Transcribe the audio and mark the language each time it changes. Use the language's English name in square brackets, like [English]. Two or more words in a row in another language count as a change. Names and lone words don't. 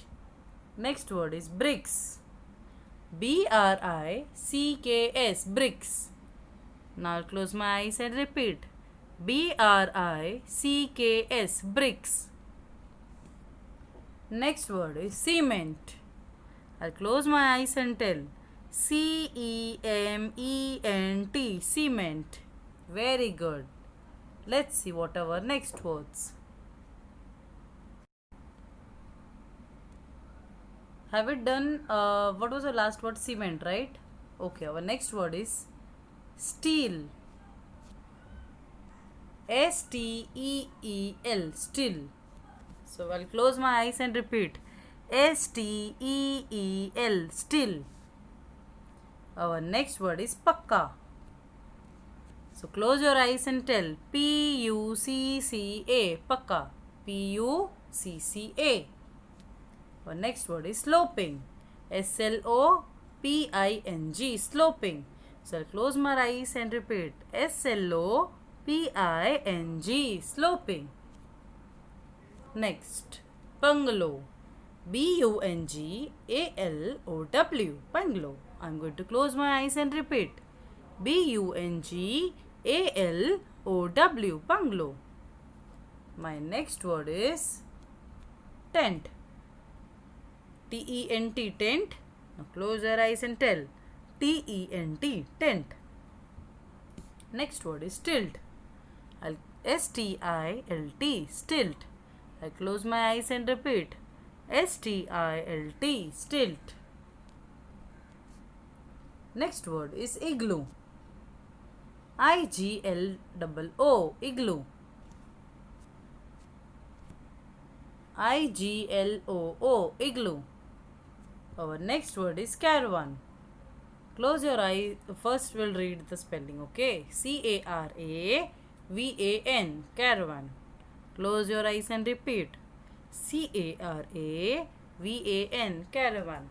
[English] Next word is bricks. B-R-I-C-K-S, bricks. Now I'll close my eyes and repeat. B-R-I-C-K-S, bricks. Next word is cement. I'll close my eyes and tell. C-E-M-E-N-T, cement. Very good. Let's see what are our next words. Have it done? What was the last word? Cement, right? Okay, our next word is steel. S-T-E-E-L, steel. So I'll close my eyes and repeat. S-T-E-E-L, steel. Our next word is pakka. So close your eyes and tell. P-U-C-C-A, pakka. P-U-C-C-A. Our next word is sloping. S-L-O-P-I-N-G, sloping. So I'll close my eyes and repeat. S-L-O-P-I-N-G, sloping. Next, bungalow. B-U-N-G-A-L-O-W, bungalow. I'm going to close my eyes and repeat. B-U-N-G-A-L-O-W, bungalow. My next word is tent. T-E-N-T, tent. Now close your eyes and tell. T-E-N-T, tent. Next word is stilt. S-T-I-L-T, stilt. I close my eyes and repeat. S-T-I-L-T, stilt. Next word is igloo. I-G-L-O-O, igloo. I-G-L-O-O, igloo. Our next word is caravan. Close your eyes. First we'll read the spelling, okay? C-A-R-A-V-A-N, caravan. Close your eyes and repeat. C-A-R-A-V-A-N, caravan.